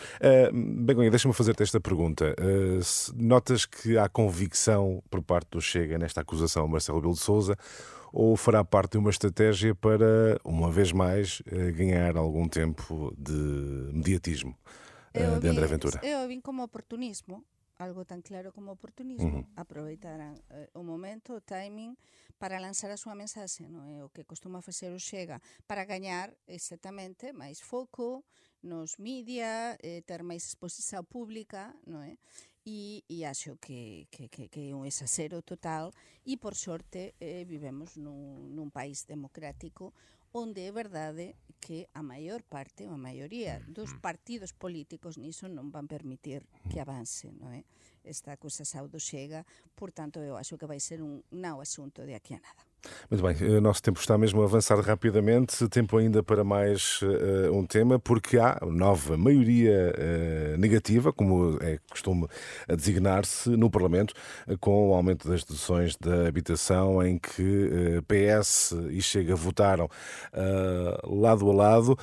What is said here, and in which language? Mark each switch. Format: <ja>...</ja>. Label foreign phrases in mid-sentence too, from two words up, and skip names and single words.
<pt>Begonha, deixa-me fazer-te esta pergunta. Notas que há convicção por parte do Chega nesta acusação a Marcelo Rebelo de Sousa, ou fará parte de uma estratégia para, uma vez mais, ganhar algum tempo de mediatismo de André Ventura?</pt> <gl>Eu vim como oportunismo. algo tan claro como oportunismo. Aproveitaran o momento, o timing, para lanzar a súa mensaxe, non é? O que costuma facer o Chega para gañar exactamente máis foco nos media, ter máis exposición pública, non é? E acho que é un exagero total e, por sorte, vivemos nun país democrático onde é verdade que a maior parte, ou a maioría dos partidos políticos niso non van permitir que avance, non é?</gl> <pt>Esta acusação do Chega, portanto, eu acho que vai ser</pt> <gl>un não asunto de aquí a nada.</gl> <pt>Muito bem, o nosso tempo está mesmo a avançar rapidamente, tempo ainda para mais um tema, porque há nova maioria negativa, como é costume designar-se no Parlamento, com o aumento das deduções da habitação, em que PS e Chega votaram lado a lado.</pt>